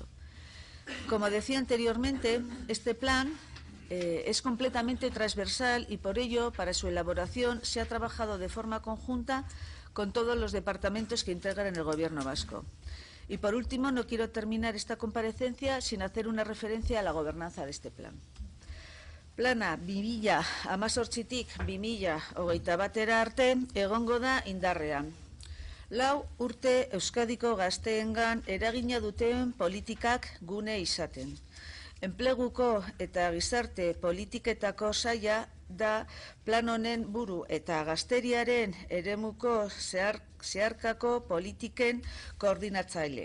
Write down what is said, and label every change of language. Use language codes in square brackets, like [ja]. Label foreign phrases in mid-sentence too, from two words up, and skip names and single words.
[es] Como decía anteriormente, este plan es completamente transversal y por ello, para su elaboración, se ha trabajado de forma conjunta con todos los departamentos que integran el Gobierno vasco. Y por último, no quiero terminar esta comparecencia sin hacer una referencia a la gobernanza de este plan. [eu] Plana 2018tik 2021 arte egongo da indarrean. 4 urte Euskadiko gazteengan eragina duten politikak gune izaten. Enpleguko eta gizarte politiketako saila da plan honen buru eta gazteriaren eremuko zeharkako politiken koordinatzaile.